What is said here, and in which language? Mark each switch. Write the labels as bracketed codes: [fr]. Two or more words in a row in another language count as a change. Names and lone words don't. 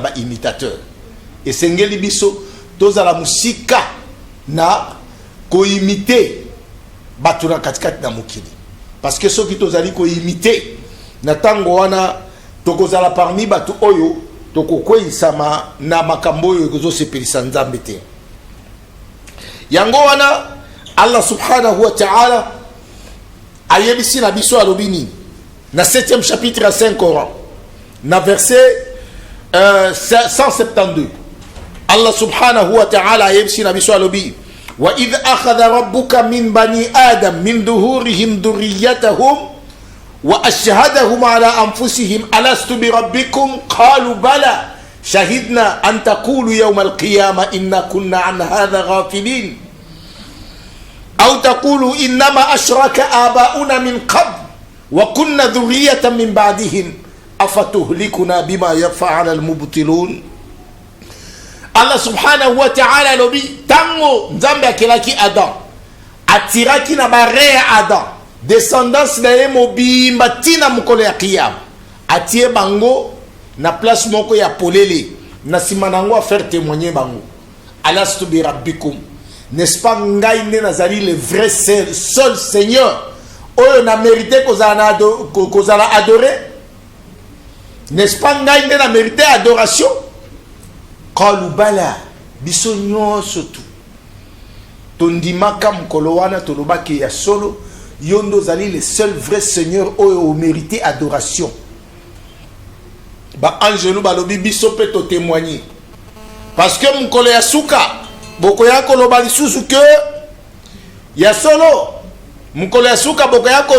[ln] ba imitateur esengeli biso tozala musika na koimite bato na katikati na mokili [fr] parce que [ln] soki tozali koimite na tango wana tokozala parmi bato oyo tokokweyisama na makambo oyo ekozosepelisa nzambe te yango wana [ar] الله سبحانه وتعالى [ln] ayebisi na biso alobi nini na 7e chapitre ya 5 Coran na verset 172 [ar] الله سبحانه وتعالى [ln] ayebisi na biso alobi [ar] وإذ أخذ ربك من بني آدم من ظهورهم ذريتهم وأشهدهم على أنفسهم ألست بربكم قالوا بلى شهدنا أن تقولوا يوم القيامة إنا كنا عن هذا غافلين أو تقولوا إنما أشرك آباؤنا من قبل وكنا ذرية من بعدهم أفتهلكنا بما يفعل المبطلون. الله سبحانه وتعالى [ln] lobi tango nzambe akelaki Adam atiraki na bare ya Adam descendance na ye mobimba tina mukolo ya kiyama atie bango na place moko ya polele na sima nango a [fr] faire témoigner [ln] bango [ar] ألست بربكم, [fr] n'est-ce pas [ln] ngai ne nazali [fr] le vrai seul Seigneur [ln] oyo na mérité kozala adoré? [fr] N'est-ce pas [ln] ngai nde na mérité adoration? [ar] قالوا بلى, [ln] biso nyonso tu tondimaka mokolo wana tolobaki ya solo yondo zali [fr] le seul vrai seigneur [ln] oyo mérité adoration. Ba angelou balobi biso pe to témoigner [fr] parce que [ln] mokolo ya suka bokoya koloba lisusu que ya solo mokolo ya suka bokoya ko